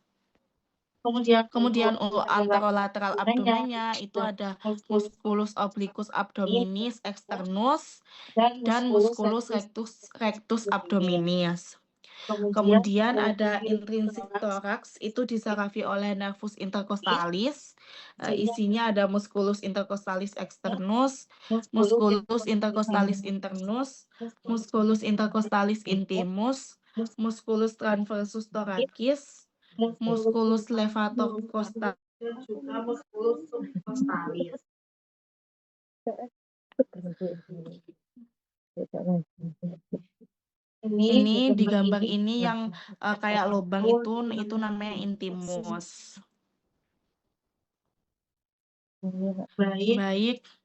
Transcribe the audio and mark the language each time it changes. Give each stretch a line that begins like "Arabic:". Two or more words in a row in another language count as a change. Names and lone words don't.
Indonesian: Kemudian untuk anterolateral abdomennya itu ada
Latin: musculus obliquus abdominis externus dan musculus rectus abdominis.
Indonesian: Kemudian ada intrinsik toraks, itu disarafi oleh
Latin: nervus intercostalis.
Indonesian: Isinya ada
Latin: musculus intercostalis externus, musculus intercostalis internus, musculus intercostalis intimus, musculus transversus thoracis, musculus levator costalis.
Indonesian: Ini di gambar ini yang kayak lubang itu namanya intimus. Baik.